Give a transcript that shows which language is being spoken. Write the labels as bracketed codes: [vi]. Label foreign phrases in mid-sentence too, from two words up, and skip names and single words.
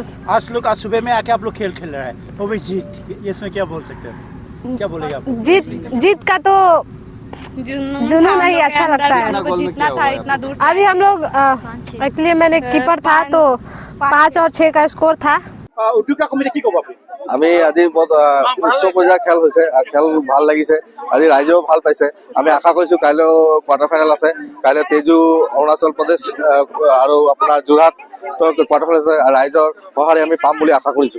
[hi] आज सुबह में आके आप लोग खेल रहे हैं, वो भी जीत, इसमें क्या बोल सकते हैं, क्या बोलेगा आप? जीत का तो जुनून नहीं अच्छा लगता है। जितना था इतना दूर अभी हम लोग एक्चुअली मैंने कीपर था तो 5 और 6 का स्कोर था। [as] উদ্যোক্তা কমিটি কি ক'ব আপুনি? আমি আজি বহুত উচ্চ পৰ্যায়ৰ খেল হৈছে, খেল ভাল লাগিছে, আজি ৰাইজেও ভাল পাইছে। আমি আশা কৰিছো কাইলৈ কোৱাৰ্টাৰ ফাইনেল আছে, কাইলৈ তেজু অৰুণাচল প্ৰদেশ আৰু আপোনাৰ যোৰহাট কোৱাৰ্টাৰ ফাইনেল আছে, ৰাইজৰ সঁহাৰি আমি পাম বুলি আশা কৰিছো।